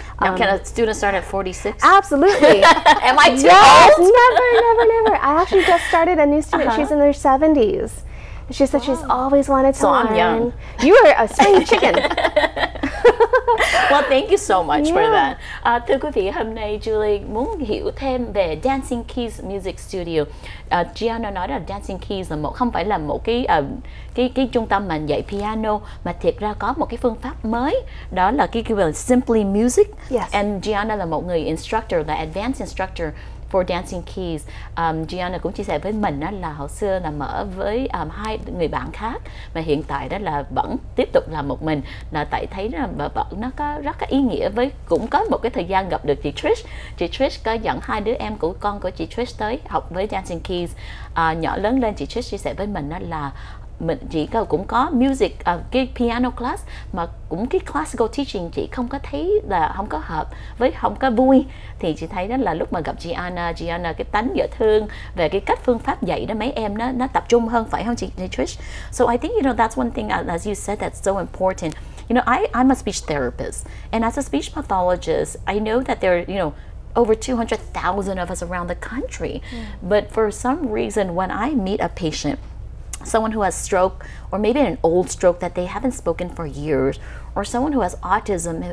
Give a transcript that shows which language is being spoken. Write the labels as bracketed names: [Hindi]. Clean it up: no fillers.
[English] Now, can a student start at 46? Absolutely. Am I too Yes, old? never. I actually just started a new student. She's in her 70s. She said she's always wanted to learn. I'm young. You are a spring chicken. Well, thank you so much for that. [Vietnamese] Thưa quý vị, hôm nay Julie muốn hiểu thêm về Dancing Keys Music Studio. Giana nói là Dancing Keys là không phải là một cái trung tâm mà dạy piano, mà thiệt ra có một cái phương pháp mới, đó là cái gọi là Simply Music. [English] Yes. [Vietnamese] And Giana là một người instructor, là [English] advanced instructor for Dancing Keys. [Vietnamese] Giana cũng chia sẻ với mình đó là hồi xưa là mở với 2 người bạn khác, mà hiện tại đó là vẫn tiếp tục làm một mình, là tại thấy là nó có rất là ý nghĩa, với cũng có một cái thời gian gặp được chị Trish. Chị Trish có dẫn 2 đứa em của con của chị Trish tới học với Dancing Keys. Nhỏ lớn lên, chị Trish chia sẻ với mình đó là chị cũng có music, cái piano class, mà cũng cái classical teaching chị không có thấy là không có hợp với, không có vui. Thì chị thấy đó là lúc mà gặp Giana cái tánh dễ thương, về cái cách phương pháp dạy đó mấy em nó tập trung hơn, phải không chị Trish? [English] So I think that's one thing, as you said, that's so important. I'm a speech therapist, and as a speech pathologist, I know that there are over 200,000 of us around the country. But for some reason, when I meet a patient, someone who has stroke, or maybe an old stroke that they haven't spoken for years, or someone who has autism.